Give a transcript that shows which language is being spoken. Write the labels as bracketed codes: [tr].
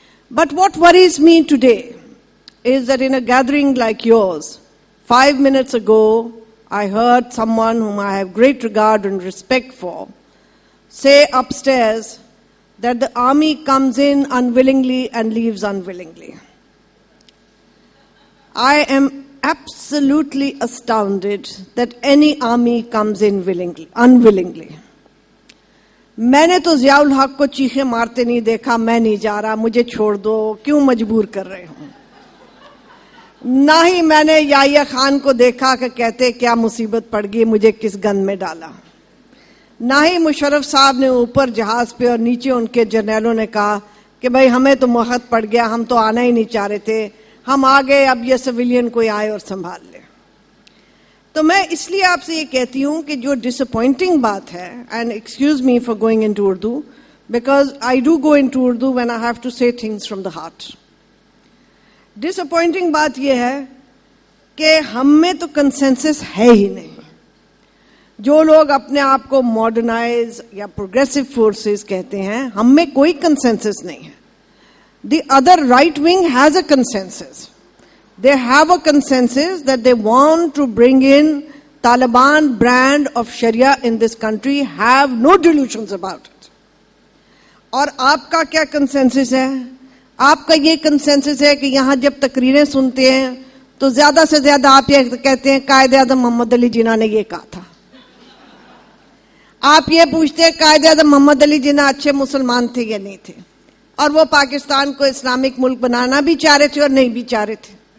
[en] But what worries me today is that in a gathering like yours, 5 minutes ago, I heard someone whom I have great regard and respect for say upstairs that the army comes in unwillingly and leaves unwillingly. I am absolutely astounded that any army comes in unwillingly. [hi] मैंने तो ज़ियाउल हक को चीखे मारते नहीं देखा, मैं नहीं जा रहा, मुझे छोड़ दो, क्यों मजबूर कर रहे हो। ना ही मैंने याहिया खान को देखा कि कहते क्या मुसीबत पड़ गई, मुझे किस गंद में डाला। ना ही मुशर्रफ साहब ने ऊपर जहाज पे और नीचे उनके जर्नलों ने कहा कि भाई हमें तो मोहत पड़ गया, हम तो आना ही नहीं चाह रहे थे, हम आ गए, अब ये सिविलियन कोई आए और संभाल ले। तो मैं इसलिए आपसे ये कहती हूं कि जो डिसअपॉइंटिंग बात है, [en] And excuse me for going into Urdu because I do go into Urdu when I have to say things from the heart. [hi] Disappointing बात यह है कि हम में तो कंसेंसस है ही नहीं। जो लोग अपने आप को मॉडर्नाइज या प्रोग्रेसिव फोर्सेस कहते हैं, हम में कोई कंसेंसस नहीं है। [en] The other right wing has a consensus. They have a consensus that they want to bring in Taliban brand of Sharia in this country, have no delusions about it. [hi] और आपका क्या consensus है? आपका ये consensus है कि यहाँ जब तकरीरें सुनते हैं तो ज्यादा से ज्यादा आप ये कहते हैं कायदे-ए-आज़म मोहम्मद अली जिन्ना ने ये कहा था। आप ये पूछते हैं कायदे-ए-आज़म मोहम्मद अली जिन्ना अच्छे मुसलमान थे या नहीं थे, और वो पाकिस्तान को इस्लामिक मुल्क बनाना भी चाह रहे थे और नहीं भी चाह रहे थे।